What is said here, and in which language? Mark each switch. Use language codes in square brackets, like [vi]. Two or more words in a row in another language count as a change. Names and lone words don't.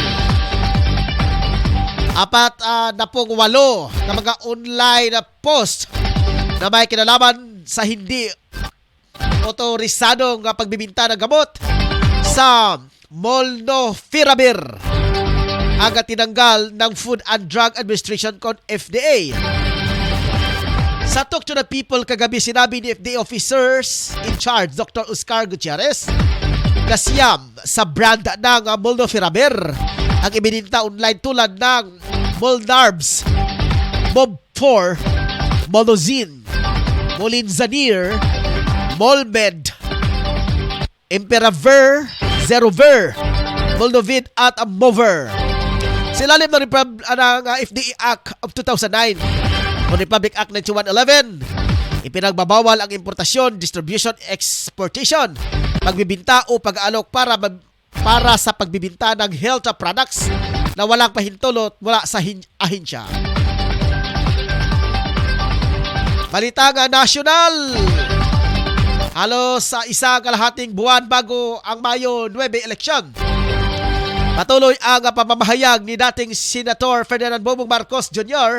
[tl] 48 na mga online post na may kinalaman sa hindi otorisadong pagbibinta ng gamot sa Molnupiravir ang tinanggal ng Food and Drug Administration kon FDA. Sa Talk to the People kagabi, sinabi ni FDA [en] officers in charge [tl] Dr. Oscar Gutierrez na siyam sa brand ng Molnupiravir ang ibininta online tulad ng Molnarbs, Mob4, Molozin, Molinzanir, Molmed, Imperavir, Zerover, Molnovid at Mover. Silalim ng FDA Act of 2009 o Republic Act 9111, ipinagbabawal ang importasyon, distribution, exportation, pagbibinta o pag-aalok para sa pagbibinta ng health products na walang pahintulot mula sa ahensya. Balita nga nasyonal. Halos sa isang kalahating buwan bago ang Mayo 9 eleksyon, patuloy ang pamamahayag ni dating Senator Ferdinand Bongbong Marcos Jr.